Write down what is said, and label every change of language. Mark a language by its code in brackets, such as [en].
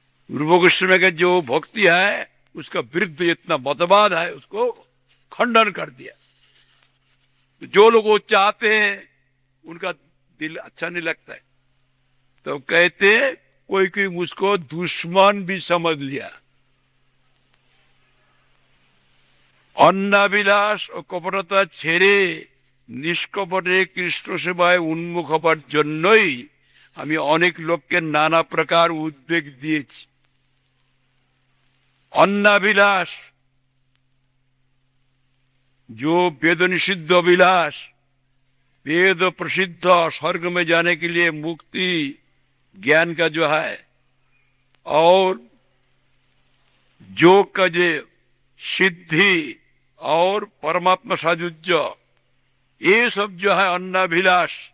[hi] गुरु गोस्वामी का जो भक्ति है उसका विरुद्ध इतना मतवाद है, उसको खंडन कर दिया। जो लोग वो चाहते हैं उनका दिल अच्छा नहीं लगता है, तो कहते कोई कोई मुझको दुश्मन भी समझ लिया। अन्नाभिलाष और कपटता [bn] ছেড়ে নিষ্কপটে কৃষ্ণ সেবায় উন্মুখ হবার জন্যই আমি অনেক লোককে নানা প্রকার উদ্বেগ দিয়েছি। [hi] अन्नाभिलाष जो वेद निषिद्ध अभिलाष, वेद प्रसिद्ध स्वर्ग में जाने के लिए मुक्ति ज्ञान का जो है और योग का जो सिद्धि और परमात्मा साजुज्य, ये सब जो है अन्नाभिलाष,